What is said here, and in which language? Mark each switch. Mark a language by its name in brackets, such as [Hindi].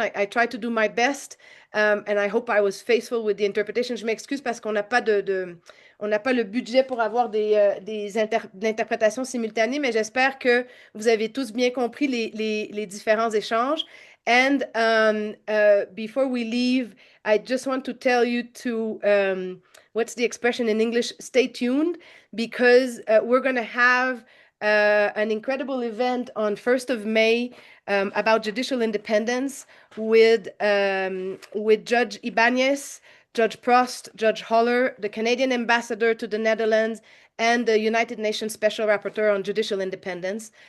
[English] I tried to do my best, and I hope I was faithful with the interpretation. [French] Je m'excuse parce qu'on n'a pas on n'a pas le budget pour avoir des interprétations simultanées, mais j'espère que vous avez tous bien compris les différents échanges. [English] And before we leave, I just want to tell you to, what's the expression in English? Stay tuned, because we're going to have an incredible event on 1st of May about judicial independence with Judge Ibanez, Judge Prost, Judge Holler, the Canadian ambassador to the Netherlands, and the United Nations Special Rapporteur on Judicial Independence.